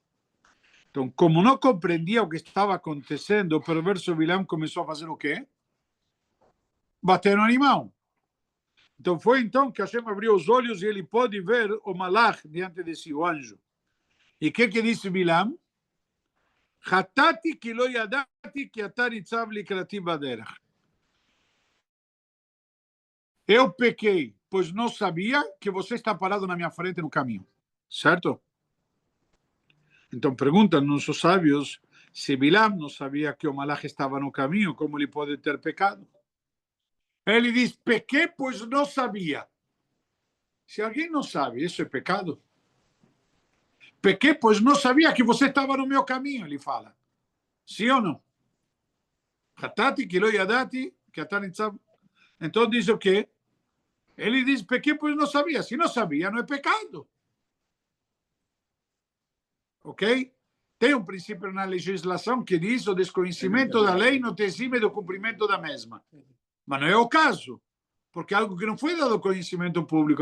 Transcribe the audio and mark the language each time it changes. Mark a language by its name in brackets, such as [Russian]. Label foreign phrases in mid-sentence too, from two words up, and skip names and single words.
[Portuguese] Então, como não compreendia o que estava acontecendo, o perverso Bilam começou a fazer o quê? Bater no animal. Então, foi então que Hashem abriu os olhos e ele pôde ver o malach diante de si, o anjo. E o que disse Bilam? [Hebrew] חטאתי כי לא ידעתי כי אתה נצב לקראתי בדרך. [Portuguese] Eu pequei, pois não sabia que você está parado na minha frente no caminho. Certo? Então perguntam nossos sábios, se Bilam não sabia que o malach estava no caminho, como ele pode ter pecado? Ele diz, pequei, pois não sabia. Se alguém não sabe, isso é pecado? Pequei, pois não sabia que você estava no meu caminho, ele fala. Sim ou não? [Hebrew] חטאתי כי לא ידעתי כי אתה נצב. [Portuguese] Então diz o quê? Ele diz, pequei, pois não sabia. Se não sabia, não é pecado. Ok? Tem um princípio na legislação que diz o desconhecimento da lei não te exime do cumprimento da mesma. Mas não é o caso, porque algo que não foi dado conhecimento público.